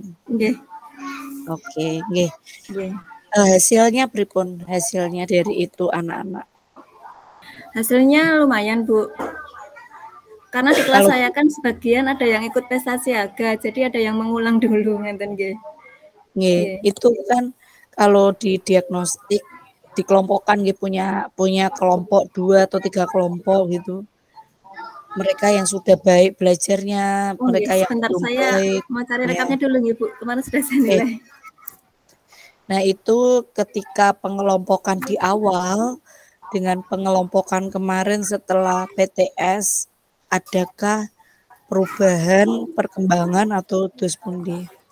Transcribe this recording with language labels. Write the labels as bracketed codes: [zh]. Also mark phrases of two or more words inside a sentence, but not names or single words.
[jv] Nggih. Oke, nggih. Nggih. Hasilnya pripun? [id] Hasilnya dari itu anak-anak? Hasilnya lumayan Bu. Karena di kelas saya kan sebagian ada yang ikut prestasi aga, jadi ada yang mengulang dulu [jv] ngenten nggih. Nggih, [id] itu kan kalau di diagnostik dikelompokkan nggih punya kelompok 2 atau 3 kelompok gitu. Mereka yang sudah baik belajarnya, mereka yang belum baik. Mau cari rekamnya dulu nih Bu, kemarin sudah saya nilai. Nah itu ketika pengelompokan di awal dengan pengelompokan kemarin setelah PTS, adakah perubahan, perkembangan atau [jv] terus pundi?